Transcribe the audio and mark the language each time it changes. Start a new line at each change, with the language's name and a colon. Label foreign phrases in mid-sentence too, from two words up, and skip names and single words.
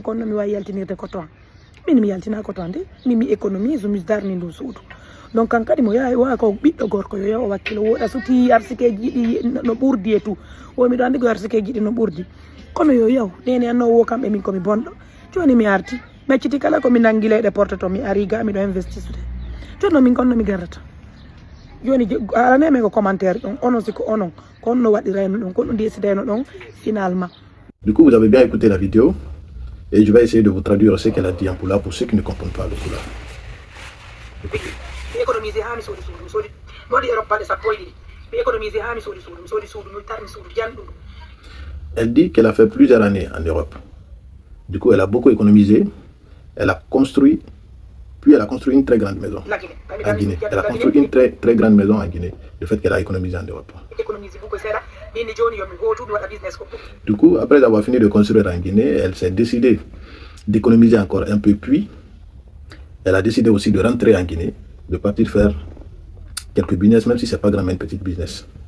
Fula: ko onno mi wawi yaltinirde coton min mi yaltina coton de min mi économise mi darni ndun suudu donc kan kadi mo yawi wa ko ɓiɗɗo gorko yo yaw o wakkilo woɗa suti arsikeji ɗiɗi no ɓurdi e tout o miɗo andi ko arsikeji ɗi no ɓurdi kono yo yaw nene anno wo kamɓe min komi bonɗo joni mi arti mecciti kala ko mi nangi leyɗe porte to mi ari ga miɗo investisude jonno min konno mi garata joni araneme ko commentaire ɗon onon siko onon ko onno waɗirayno ɗon ko ɗum décidayno ɗon finalement.
French: Du coup, vous avez bien écouté la vidéo et je vais essayer de vous traduire ce qu'elle a dit en poulard pour ceux qui ne comprennent pas le poulard. Écoutez.
Fula: Mi économise ha mi soodi suudu mi soodi mi waɗi Europe balɗe sappo e ɗiɗi mi économise ha mi soodi suudu mi tarmi suudu janɗuɗu.
French: Elle dit qu'elle a fait plusieurs années en Europe. Du coup, elle a beaucoup économisé. Elle a construit, puis elle a construit une très grande maison en Guinée. Elle a construit une très grande maison en Guinée, le fait qu'elle a économisé en Europe. Du coup, après avoir fini de construire en Guinée, elle s'est décidée d'économiser encore un peu, puis elle a décidé aussi de rentrer en Guinée, de partir faire quelques business, même si ce n'est pas grand, mais une petite business.